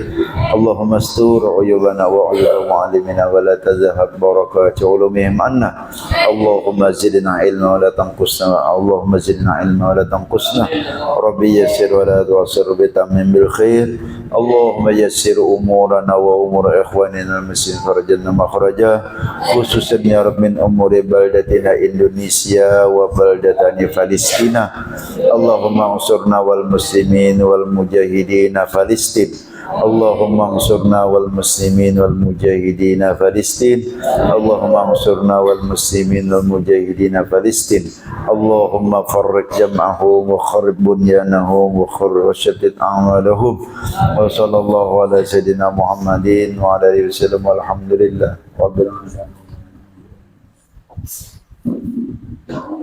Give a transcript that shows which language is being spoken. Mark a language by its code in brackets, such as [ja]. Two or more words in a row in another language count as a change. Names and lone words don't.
[ar] اللهم استر عيوبنا وعيوب معلمينا ولا تذهب بركة علومهم عنا. اللهم زدنا علما ولا تنقصنا. اللهم زدنا علما ولا تنقصنا رب يسر ولا تعسر رب تمم بالخير. اللهم يسر أمورنا وأمور إخواننا المسلمين فرجنا مخرجا، خصوصا يا رب من أمور بلدتنا Indonesia وبلدتنا Palestina. اللهم انصرنا والمسلمين والمجاهدين Palestin. اللهم انصرنا والمسلمين والمجاهدين Palestin. اللهم انصرنا والمسلمين والمجاهدين Palestin. اللهم فرق جمعهم وخرب بنيانهم وخرب وشدد أعمالهم. وصلى الله على سيدنا محمد وعلى آله وسلم والحمد لله رب العالمين.